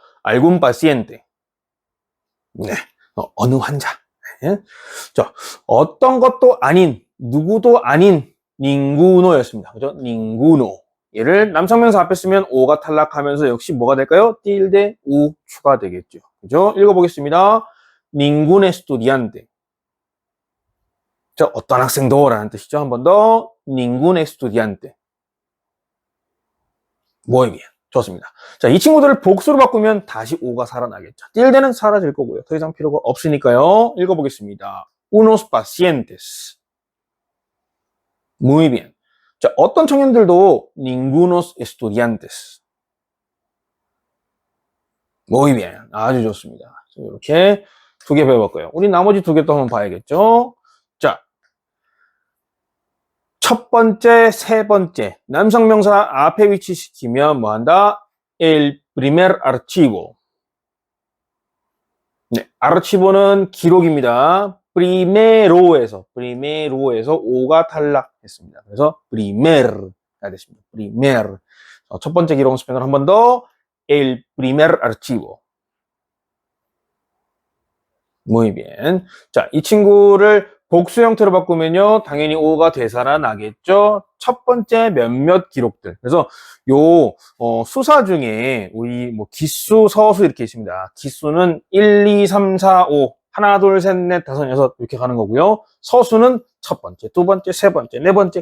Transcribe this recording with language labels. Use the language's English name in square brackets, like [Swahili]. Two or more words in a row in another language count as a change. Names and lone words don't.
[Spanish] algún paciente. [Korean] 네. 어느 환자. 네. 자, 어떤 것도 아닌, 누구도 아닌 ninguno였습니다. 그죠? ninguno. 얘를 남성명사 앞에 쓰면 o가 탈락하면서 역시 뭐가 될까요? 틸데 우 추가되겠죠. 그죠? 읽어보겠습니다. [Spanish] ningún estudiante. [Korean] 자, 어떤 학생도 라는 뜻이죠. 한 번 더. [Spanish] ningún estudiante. Muy bien. [Korean] 좋습니다. 자, 이 친구들을 복수로 바꾸면 다시 o가 살아나겠죠. 틸데는 사라질 거고요. 더 이상 필요가 없으니까요. 읽어보겠습니다. [Spanish] unos pacientes. Muy bien. [Korean] 자, 어떤 청년들도 [Spanish] ningunos estudiantes. Muy bien. [Korean] 아주 좋습니다. 이렇게 2개 배워봤고요. 우리 나머지 2개 또 한번 봐야겠죠. 자, 첫 번째, 세 번째. 남성명사 앞에 위치시키면 뭐 한다? [Spanish] El primer archivo. [Korean] 네, archivo는 기록입니다. primero에서 o가 탈락했습니다. 그래서 primer가 됐습니다. primer. 첫 번째 기록은 스페인어로 한 번 더. [Spanish] El primer archivo. Muy bien. [Korean] 자, 이 친구를 복수 형태로 바꾸면요, 당연히 o가 되살아나겠죠. 첫 번째 몇몇 기록들. 그래서 수사 중에 우리 기수, 서수 이렇게 있습니다. 기수는 1, 2, 3, 4, 5. 하나, 둘, 셋, 넷, 다섯, 여섯 이렇게 가는 거고요. 서수는 첫 번째, 두 번째, 세 번째, 네 번째.